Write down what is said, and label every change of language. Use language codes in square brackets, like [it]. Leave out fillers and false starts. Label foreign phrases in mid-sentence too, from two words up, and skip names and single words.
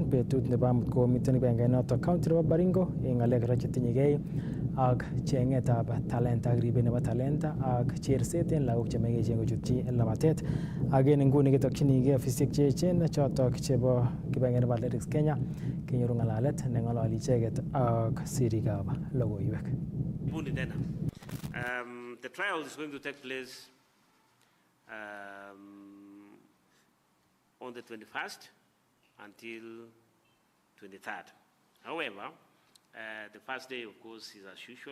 [kln] Betut nebo amut komiten kibagenge noto county nebo Baringo en ng'alek kora chetinyegei ak cheng'etab talenta ak ribet nebo talenta ak cherset en lagok chemengechen kochutyi labatet. Ak en nguni ketokchinigei ofisisiek cheechen chotok chebo kibagenge nebo Athletics Kenya kenyoru ng'alalet neng'ololi icheket ak sirikab logoiwek. [en] The trial is going to take place on the 21st until 23rd. However, the first day, of course, is as usual.